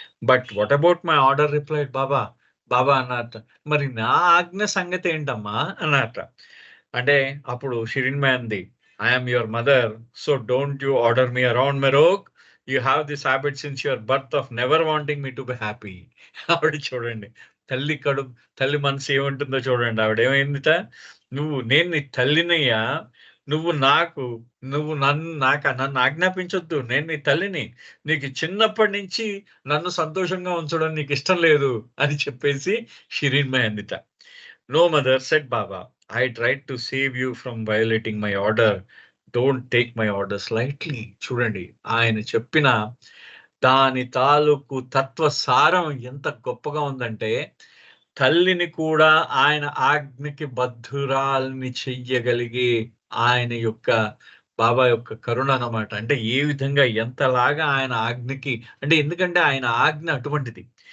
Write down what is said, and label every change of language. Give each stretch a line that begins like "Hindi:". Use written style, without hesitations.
English: but what about my order replied Baba
Telugu: అన్నట్ట. మరి నా ఆజ్ఞ సంగతి ఏంటమ్మా అన్నట్ట. అంటే అప్పుడు షిరీన్మై అంది,
English: I am your mother, so don't you order me around, Merok. You have this habit since your birth of never wanting me to be happy.
Telugu: ఆవిడ చూడండి, తల్లి కడుపు, తల్లి మనసు ఏముంటుందో చూడండి. ఆవిడ ఏమైందిట, నేను నీ తల్లినయ్యా, నువ్వు నాకు, నువ్వు నన్ను ఆజ్ఞాపించొద్దు, నేను నీ తల్లిని, నీకు చిన్నప్పటి నుంచి నన్ను సంతోషంగా ఉంచడం నీకు ఇష్టం లేదు అని చెప్పేసి షిరీన్మయి అందిట.
English: No, mother, said Baba. I tried to save you from violating my order. Don't take my orders lightly.
Telugu: చూడండి, ఆయన చెప్పిన దాని తాలూకు తత్వ సారం ఎంత గొప్పగా ఉందంటే, తల్లిని కూడా ఆయన ఆజ్ఞకి బద్ధురాల్ని చెయ్యగలిగే ఆయన యొక్క బాబా యొక్క కరుణ అన్నమాట. అంటే ఏ విధంగా ఎంతలాగా ఆయన ఆజ్ఞకి, అంటే ఎందుకంటే ఆయన ఆజ్ఞ అటువంటిది.